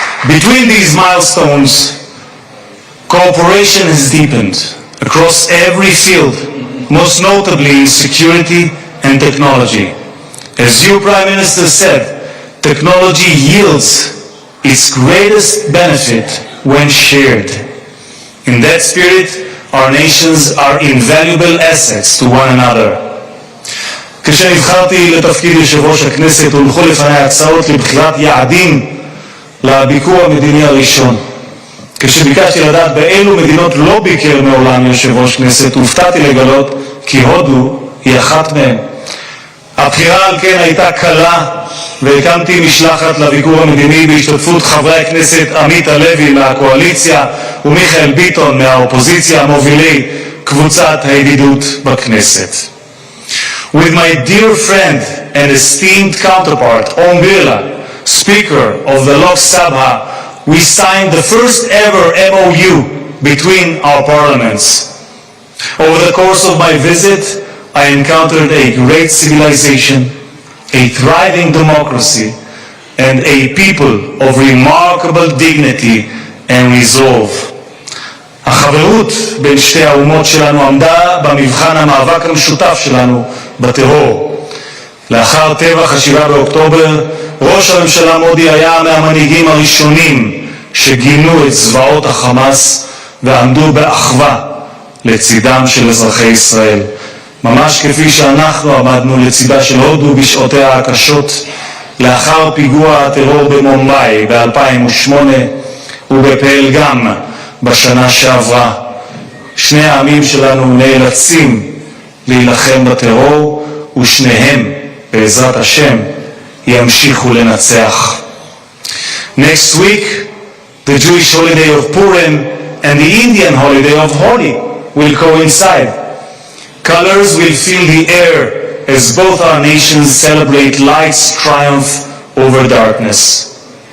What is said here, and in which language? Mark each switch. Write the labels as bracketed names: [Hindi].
[English] Between these milestones, cooperation has deepened across every field, most notably in security and technology. As you, Prime Minister, said, technology yields its greatest benefit when shared. In that spirit, our nations are invaluable assets to one another. [Hebrew] כשנבחרתי לתפקיד יושב ראש הכנסת הונחו לפני הצעות לבחירת יעדים לביקור המדיני הראשון. כשביקשתי לדעת באילו מדינות לא ביקר מעולם יושב ראש כנסת, הופתעתי לגלות כי הודו היא אחת מהן. הבחירה על כן הייתה קלה, והקמתי משלחת לביקור המדיני בהשתתפות חברי הכנסת עמית הלוי מהקואליציה ומיכאל ביטון מהאופוזיציה, מובילי קבוצת הידידות בכנסת. [English] With my dear friend and esteemed counterpart, Om Birla, Speaker of the Lok Sabha, we signed the first ever MOU between our parliaments. Over the course of my visit, I encountered a great civilization, a thriving democracy, and a people of remarkable dignity and resolve. [Hebrew] החברות בין שתי האומות שלנו עמדה במבחן המאבק המשותף שלנו בטרור. לאחר טבח ה-7 באוקטובר, ראש הממשלה מודי היה מהמנהיגים הראשונים שגינו את זוועות החמאס ועמדו באחווה לצידם של אזרחי ישראל. ממש כפי שאנחנו עמדנו לצידה של הודו בשעותיה הקשות לאחר פיגוע הטרור במומבאי ב-2008 ובפלגם בשנה שעברה. שני העמים שלנו נאלצים להילחם בטרור ושניהם בעזרת השם ימשיכו לנצח. [English] Next week, the Jewish holiday of Purim and the Indian holiday of Holi will coincide. Colors will fill the air as both our nations celebrate light's triumph over darkness.